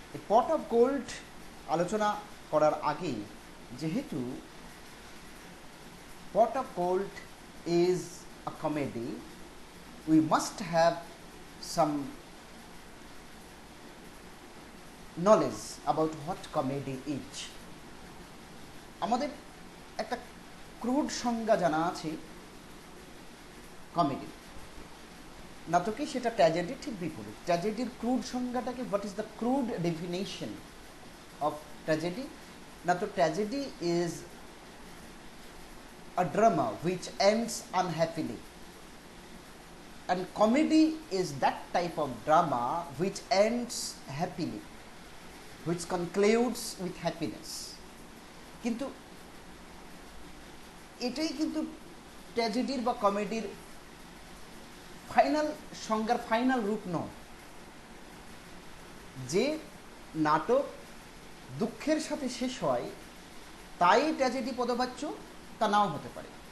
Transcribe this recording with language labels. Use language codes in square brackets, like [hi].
[en] pot of gold [bn] আলোচনা করার আগে, যেহেতু [en] Pot of gold is a comedy, we must have some knowledge about what comedy is. [bn] আমাদের একটা ক্রুড সংজ্ঞা জানা আছে কমেডি, নাটকে সেটা ট্র্যাজেডি ঠিক বিপরীত। ট্র্যাজেডির crude সংজ্ঞাটাকে, [en] What is the crude definition of tragedy? [bn] না তো [en] Tragedy is a drama which ends unhappily, and comedy is that type of drama which ends happily, which concludes with happiness. [bn] কিন্তু এটাই কিন্তু ট্র্যাজেডির বা কমেডির ফাইনাল সংজ্ঞার ফাইনাল রূপ নয়। যে নাটক দুঃখের সাথে শেষ হয় তাই ট্র্যাজেডি পদবাচ্য, তা নাও হতে পারে।